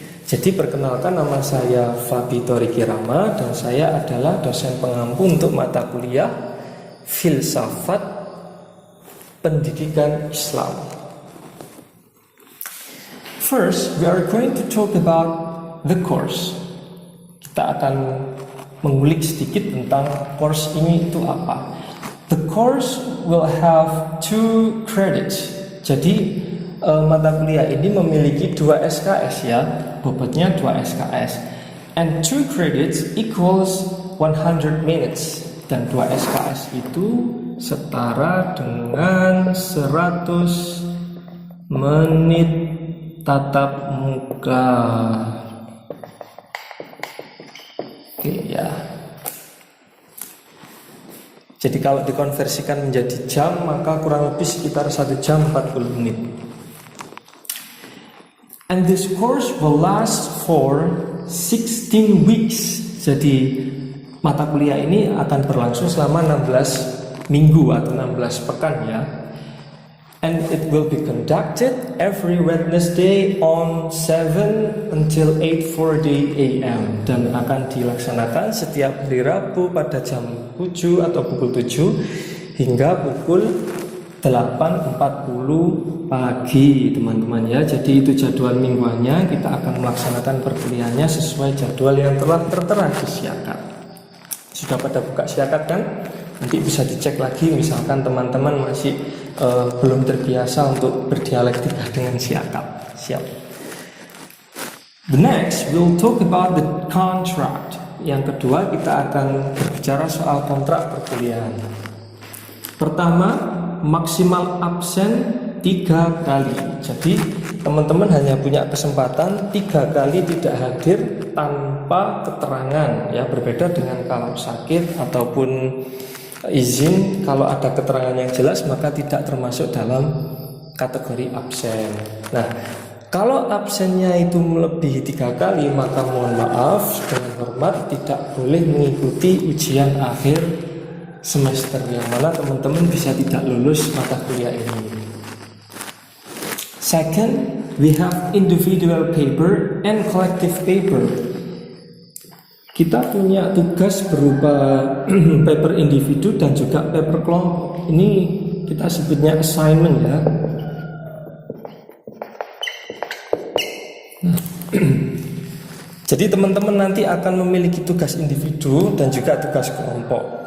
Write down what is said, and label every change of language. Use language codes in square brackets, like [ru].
[id] Jadi perkenalkan, nama saya Fabi Toriki Rama dan saya adalah dosen pengampu untuk mata kuliah Filsafat Pendidikan Islam. [en] First, we are going to talk about the course. [id] Kita akan mengulik sedikit tentang course ini itu apa. [en] The course will have 2 credits. [id] Jadi mata kuliah ini memiliki 2 SKS ya, bobotnya 2 SKS. [en] And 2 credits equals 100 minutes. [id] Dan 2 SKS itu setara dengan 100 menit tatap muka. Oke ya. Jadi kalau dikonversikan menjadi jam, maka kurang lebih sekitar 1 jam 40 menit. [en] And this course will last for 16 weeks. [id] Jadi mata kuliah ini akan berlangsung selama 16 minggu atau 16 pekan ya. [en] And it will be conducted every Wednesday on 7 until 8:40 AM [id] dan akan dilaksanakan setiap hari Rabu pada jam 7 atau pukul 7 hingga pukul 8.40 pagi teman-teman ya. Jadi itu jadwal mingguannya, kita akan melaksanakan perkuliahannya sesuai jadwal yang telah tertera di Syakat. Sudah pada buka Syakat kan? Nanti bisa dicek lagi misalkan teman-teman masih belum terbiasa untuk berdialektika dengan Syakat. Siap. [en] The next we'll talk about the contract. [id] Yang kedua kita akan berbicara soal kontrak perkuliahan. Pertama, maksimal absen 3 kali. Jadi teman-teman hanya punya kesempatan 3 kali tidak hadir tanpa keterangan ya, berbeda dengan kalau sakit ataupun izin. Kalau ada keterangan yang jelas maka tidak termasuk dalam kategori absen. Nah, kalau absennya itu melebihi 3 kali maka mohon maaf dengan hormat tidak boleh mengikuti ujian akhir semester, yang mana teman-teman bisa tidak lulus mata kuliah ini. [en] Second, we have individual paper and collective paper. [id] Kita punya tugas berupa paper individu dan juga paper kelompok. Ini kita sebutnya assignment ya. Jadi teman-teman nanti akan memiliki tugas individu dan juga tugas kelompok.